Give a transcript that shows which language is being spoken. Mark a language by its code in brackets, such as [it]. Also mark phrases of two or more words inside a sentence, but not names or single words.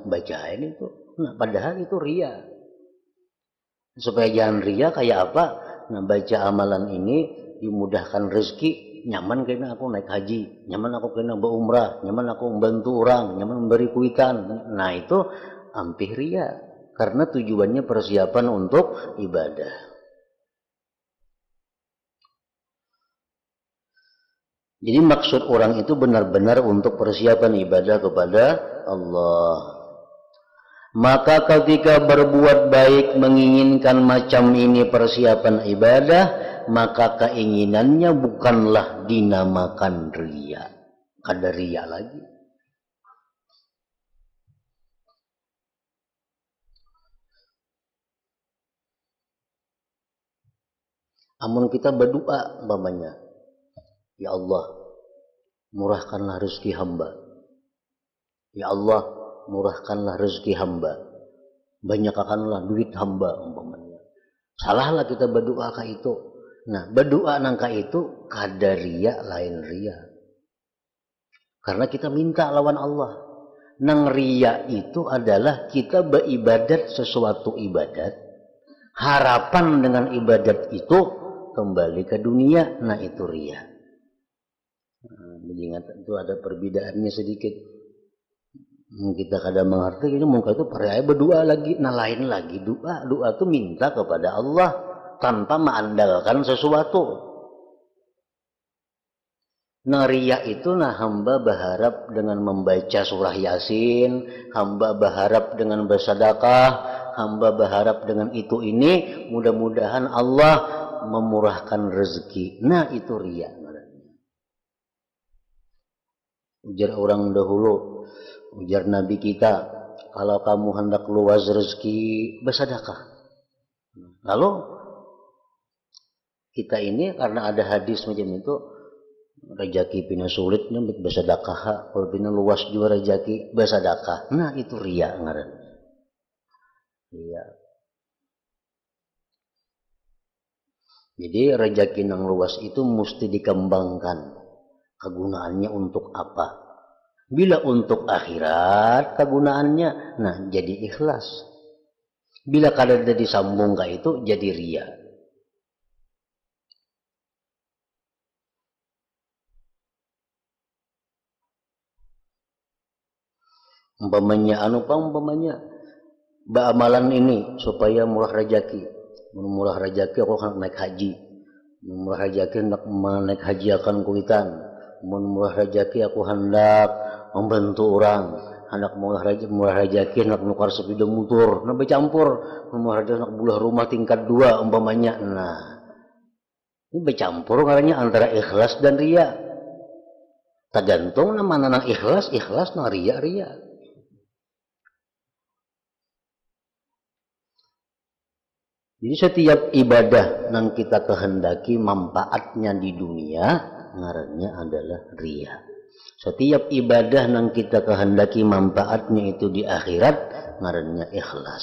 [id] Bacain itu. Nah, padahal itu riya. Supaya jangan riya kayak apa? [bjn] Nah, baca amalan ini dimudahkan rezeki, nyaman kena aku naik haji, nyaman aku kena berumrah, nyaman aku membantu orang, nyaman memberi kuitan. [id] Nah, itu hampir riya. Karena tujuannya persiapan untuk ibadah. Jadi maksud orang itu benar-benar untuk persiapan ibadah kepada Allah. Maka ketika berbuat baik menginginkan macam ini persiapan ibadah, maka keinginannya bukanlah dinamakan riya. [bjn] Kada riya lagi. Amun kita berdoa umpamanya, ya Allah, murahkanlah rezeki hamba. [id] Ya Allah, murahkanlah rezeki hamba. Banyakkanlah duit hamba umpamanya. [bjn] Salahlah kita berdoa ka itu. Nah, berdoa nangka itu kada riya lain riya. Karena kita minta lawan Allah. [id] Nang riya itu adalah kita beribadat sesuatu ibadat. Harapan dengan ibadat itu kembali ke dunia, nah itu riya. Jadi ingat itu ada perbedaannya sedikit. Kita kadang mengerti ini mungkin itu peraya berdoa lagi, nah lain lagi doa. Doa itu minta kepada Allah tanpa mengandalkan sesuatu. Nah riya itu nah hamba berharap dengan membaca surah Yasin, hamba berharap dengan bersedekah, hamba berharap dengan itu ini mudah-mudahan Allah memurahkan rezeki. Nah itu riya. Ujar orang dahulu, ujar Nabi kita, kalau kamu hendak luas rezeki bersedekah. [bjn] Lalu kita ini karena ada hadis macam itu, rezeki pina sulitnya bersedekah, kalau pina luas juga rezeki bersedekah. Nah itu riya ngaran. Riya. [id] Jadi rezeki yang luas itu mesti dikembangkan. Kegunaannya untuk apa? Bila untuk akhirat kegunaannya, nah jadi ikhlas. [bjn] Bila kada disambung ke itu jadi riya. [id] Umpamanya umpamanya amalan ini supaya murah rezeki. Murah rezeki aku akan naik haji. Murah rezeki hendak naik haji akan kuitan. Murah rezeki aku hendak membantu orang, hendak murah rezeki hendak nukar sepeda motor, nah bercampur. Murah rezeki hendak bulah rumah tingkat 2 umpamanya. Nah ini bercampur karena antara ikhlas dan riya. [bjn] Tergantung mana nang ikhlas nang riya. [id] Jadi setiap ibadah yang kita kehendaki manfaatnya di dunia ngarannya adalah riya. Setiap ibadah yang kita kehendaki manfaatnya itu di akhirat ngarannya ikhlas.